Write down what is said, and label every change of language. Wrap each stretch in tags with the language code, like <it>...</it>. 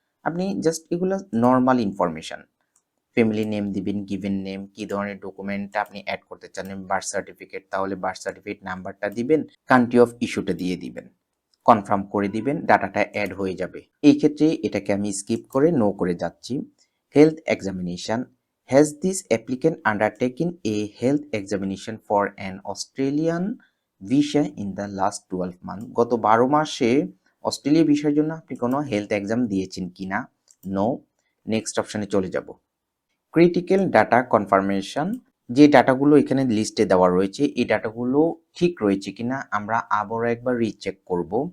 <bn>আপনি জাস্ট এগুলো normal information, family name দিবেন, গিভেন নেম, কি ধরনের ডকুমেন্টটা আপনি অ্যাড করতে চান, বার্থ সার্টিফিকেট তাহলে বার্থ সার্টিফিকেট নাম্বারটা দিবেন, কান্ট্রি অফ ইস্যুটা দিয়ে দিবেন, কনফার্ম করে দিবেন, ডাটাটা অ্যাড হয়ে যাবে। এই ক্ষেত্রে এটাকে আমি স্কিপ করে নো করে যাচ্ছি।</bn> <en>Health examination. Has this applicant undertaken a health examination for an Australian visa in the last 12 months?</en> <bn>গত 12 মাসে অস্ট্রেলিয়া ভিসার জন্য আপনি কোনো হেলথ এক্সাম দিয়েছেন কিনা? নো। নেক্সট অপশনে চলে যাব। Critical data confirmation. যে ডাটাগুলো এখানে লিস্টে দেওয়া রয়েছে এই ডাটাগুলো ঠিক রয়েছে কিনা আমরা আবারও একবার রিচেক করব।</bn>